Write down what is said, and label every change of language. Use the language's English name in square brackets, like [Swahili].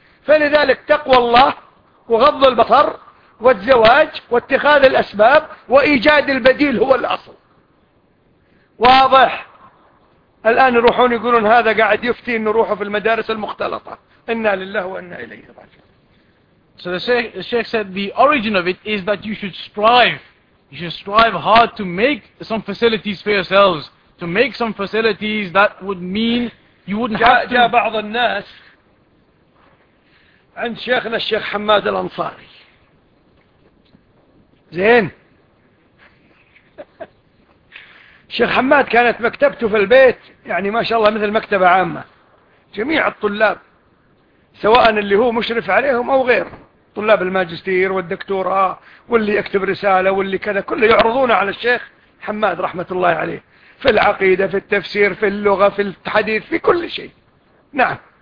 [Arabic] فلذلك تقوى الله وغض البصر والزواج واتخاذ الأسباب وإيجاد البديل هو الأصل. واضح؟ الآن يروحون يقولون هذا قاعد يفتي إنه روحه في المدارس المختلطة. إنا لله وإنا إليه راجعون. [English] So the Sheikh said the origin of it is that you should strive. You should strive hard to make some facilities for yourselves. To make some facilities that would mean you wouldn't have to. [Arabic] جاء بعض الناس عند شيخنا الشيخ حماد الأنصاري. زين. الشيخ حماد كانت مكتبته في البيت يعني ما شاء الله مثل مكتبة عامة، جميع الطلاب سواء اللي هو مشرف عليهم أو غير طلاب الماجستير والدكتوراه واللي يكتب رسالة واللي كذا، كله يعرضون على الشيخ حماد رحمة الله عليه في العقيدة في التفسير في اللغة في الحديث في كل شيء. نعم.